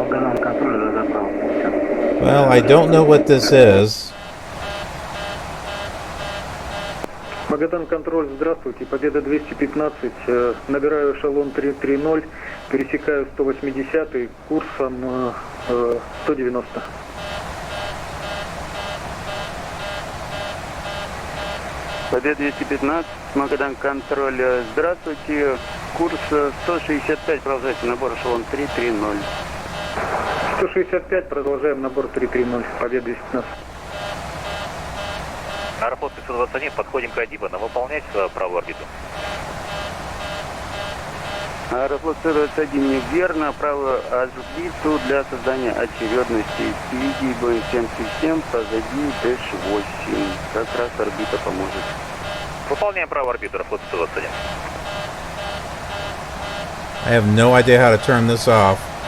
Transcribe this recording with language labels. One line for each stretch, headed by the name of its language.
English: Well, I don't know what this is.
Russian: Магадан контроль, здравствуйте, Победа 215, набираю эшелон 330, пересекаю 180 курсом 190. Победа 215, Магадан контроль, здравствуйте, курс 165, продолжайте набор эшелон 330. 165, продолжаем набор 330, Победа 215. Аэрофлот 521, подходим к Адипу, нам выполнять правую орбиту. Аэрофлот 521 неверно, правую орбиту для создания очередности. Впереди Boeing 737, позади Dash 8. Как раз орбита поможет. Выполняем правую орбиту, Аэрофлот 521.
English: I have no idea how to turn this off.